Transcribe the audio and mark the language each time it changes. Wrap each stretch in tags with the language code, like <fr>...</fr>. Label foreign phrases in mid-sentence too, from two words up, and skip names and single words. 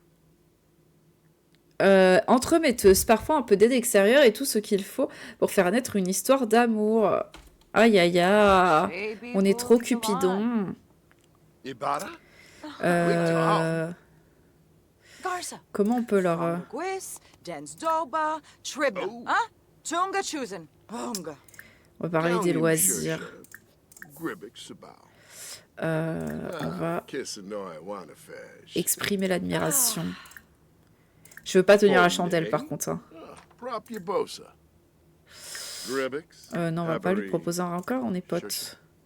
<fr>Entremetteuse, parfois un peu d'aide extérieure et tout ce qu'il faut pour faire naître une histoire d'amour. Aïe, aïe, aïe. On est trop Cupidon. Garza. Comment on peut leur... Guis, Densdoba, Tribna. Hein? Tunga Chusen. Bunga. On va parler des loisirs. On va exprimer l'admiration. Je veux pas tenir la chandelle par contre. Hein. Non, on va pas lui proposer un rencard, on est potes.</fr>